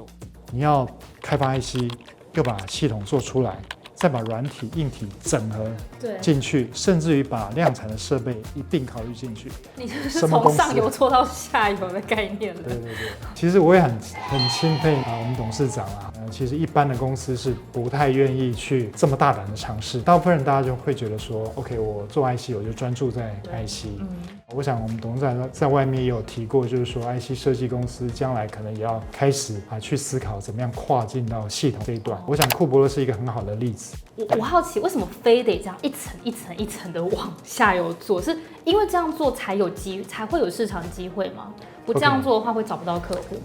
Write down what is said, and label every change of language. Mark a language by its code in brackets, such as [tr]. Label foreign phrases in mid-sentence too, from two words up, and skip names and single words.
[zh] 你要開發 IC， 又把系統做出來，再把軟體、硬體整合進去，甚至於把量產的設備一併考慮進去。你就是從上游做到下游的概念了。对对对，其實我也很欽佩我們董事長啊。其實一般的公司是不太願意去這麼大膽的嘗試。大部分人大家就會覺得說 ，OK，我做 IC 我就專注在 IC。我想我們董事長在外面也有提過，就是說 IC 設計公司將來可能也要開始去思考怎麼樣跨進到系統這一段。我想庫伯樂是一個很好的例子。我好奇為什麼非得這樣一層一層一層的往下游做？是因為這樣做才會有市場機會嗎？不這樣做的話會找不到客戶。